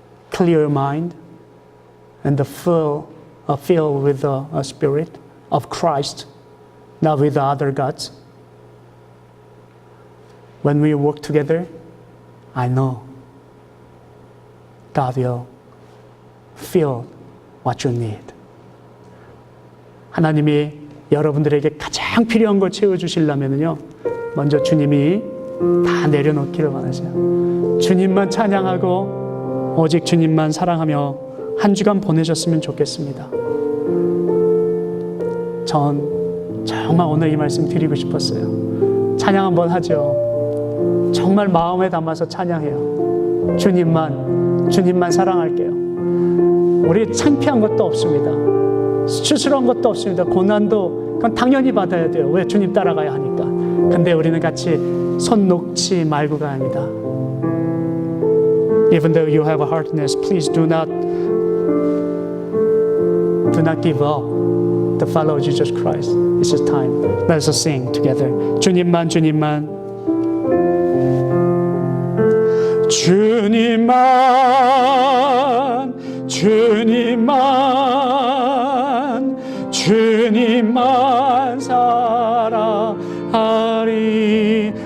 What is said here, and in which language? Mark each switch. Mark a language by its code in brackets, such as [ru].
[en] Clear your mind and fill with the Spirit of Christ, not with the other gods. When we work together, I know God will fill what you need. [ko] 하나님이 여러분들에게 가장 필요한 걸 채워주시려면요, 먼저 주님이 다 내려놓기를 원하세요. 주님만 찬양하고 오직 주님만 사랑하며 한 주간 보내셨으면 좋겠습니다. 전 정말 오늘 이 말씀 드리고 싶었어요. 찬양 한번 하죠. 정말 마음에 담아서 찬양해요. 주님만 사랑할게요. 우리 창피한 것도 없습니다. 수치스러운 것도 없습니다. 고난도 그건 당연히 받아야 돼요. 왜? 주님 따라가야 하니까. 근데 우리는 같이 손 놓지 말고가 아니다. [en] Even though you have a hardness, please do not give up to follow Jesus Christ. It's just time. Let us sing together. [ko] 주님만 주님만 주님만 사랑하리.